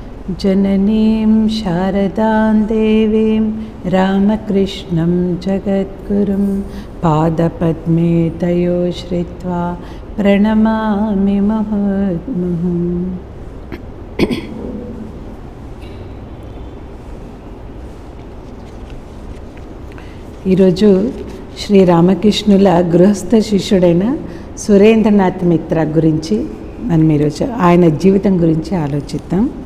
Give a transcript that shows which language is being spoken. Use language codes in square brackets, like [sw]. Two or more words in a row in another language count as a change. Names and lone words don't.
[sa] जननीं शारदां देवीं रामकृष्णं जगद्गुरुं पादपद्मे तयो श्रित्वा प्रणमामि मुहुर्मुहुः। [te] ఈరోజు శ్రీ రామకృష్ణుల గృహస్థ శిష్యుడైన సురేంద్రనాథ్ మిత్ర గురించి మనం ఈరోజు ఆయన జీవితం గురించి ఆలోచిద్దాం.